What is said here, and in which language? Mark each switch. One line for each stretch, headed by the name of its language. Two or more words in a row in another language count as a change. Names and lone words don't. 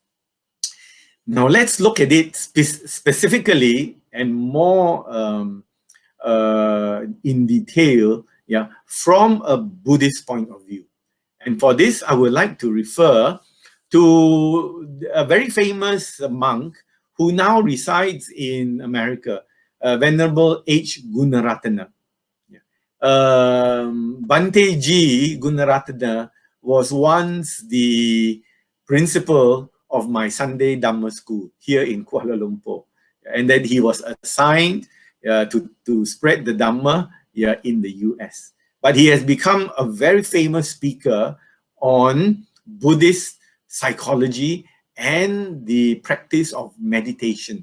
English: Now let's look at it specifically and more in detail, yeah, from a Buddhist point of view. And for this, I would like to refer to a very famous monk who now resides in America, Venerable H. Gunaratana. Bhante G. Gunaratana was once the principal of my Sunday Dhamma school here in Kuala Lumpur. And then he was assigned to spread the Dhamma in the US. But he has become a very famous speaker on Buddhist psychology and the practice of meditation.